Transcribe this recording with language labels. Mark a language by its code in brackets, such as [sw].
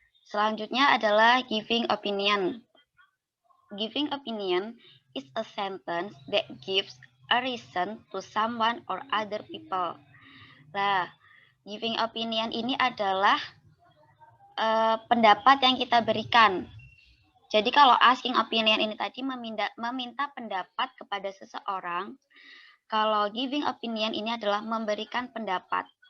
[id] Selanjutnya adalah giving opinion. [en] Giving opinion is a sentence that gives a reason to someone or other people. [id] Nah, giving opinion ini adalah pendapat yang kita berikan. Jadi kalau asking opinion ini tadi meminta pendapat kepada seseorang, kalau giving opinion ini adalah memberikan pendapat.